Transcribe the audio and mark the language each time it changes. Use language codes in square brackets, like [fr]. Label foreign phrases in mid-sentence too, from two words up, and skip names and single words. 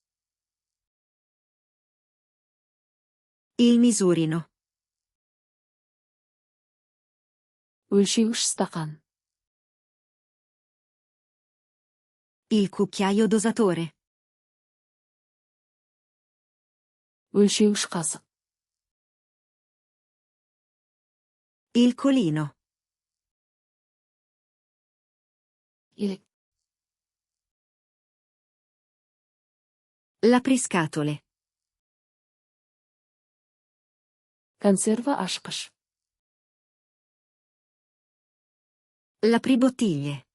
[it] Il misurino. [kk] Өлшеуіш стақан. [it] Il cucchiaio dosatore. [kk] Өлшеуіш қасық. [it] Il colino. [kk] Елек. [it] L'apriscatole. [kk] Консерва ашқыш. [it] L'apribottiglie.